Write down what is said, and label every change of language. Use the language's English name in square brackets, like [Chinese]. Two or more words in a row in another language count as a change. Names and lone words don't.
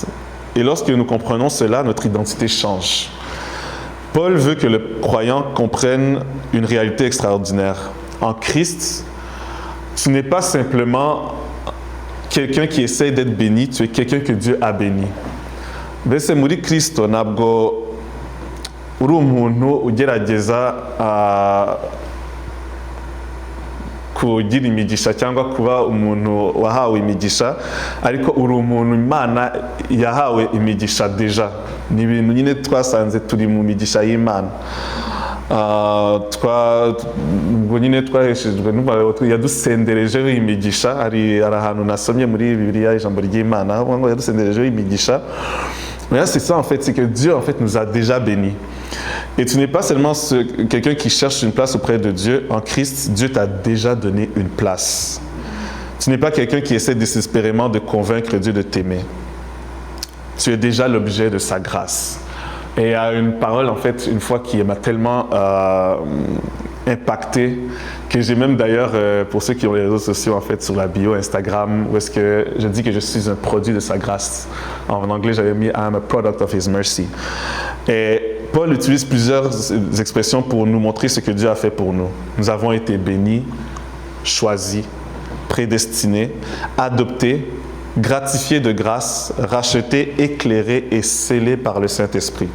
[French] Et lorsque nous comprenons cela, notre identité change. Paul veut que le croyant comprenne une réalité extraordinaire. En Christ, tu n'es pas simplement quelqu'un qui essaie d'être béni, tu es quelqu'un que Dieu a béni. [Kinyarwanda] Mbese muri Kristo ntabwo uri umuntu ugerageza kugira imigisha cyangwa kuba umuntu wahawe imigisha, ariko uri umuntu Imana yahawe imigisha deja. Ni ibintu nyine twasanze turi mu migisha y'Imana. Ubwo nyine twaheshejwe yadusenderejeho imigisha. Hari ahantu nasomye muri Bibiliya ijambo ry'Imana aho ngo yadusenderejeho imigisha. [French] Mais là, c'est ça en fait, c'est que Dieu en fait nous a déjà bénis. Et tu n'es pas seulement quelqu'un qui cherche une place auprès de Dieu. En Christ, Dieu t'a déjà donné une place. Tu n'es pas quelqu'un qui essaie désespérément de convaincre Dieu de t'aimer. Tu es déjà l'objet de sa grâce. Et il y a une parole en fait, une fois qui m'a tellement impacté, que j'ai même d'ailleurs, pour ceux qui ont les réseaux sociaux en fait, sur la bio Instagram, où est-ce que je dis que je suis un produit de sa grâce. En anglais, j'avais mis « [English] I'm a product of his mercy ». [French] Et Paul utilise plusieurs expressions pour nous montrer ce que Dieu a fait pour nous. Nous avons été bénis, choisis, prédestinés, adoptés, gratifiés de grâce, rachetés, éclairés et scellés par le Saint-Esprit.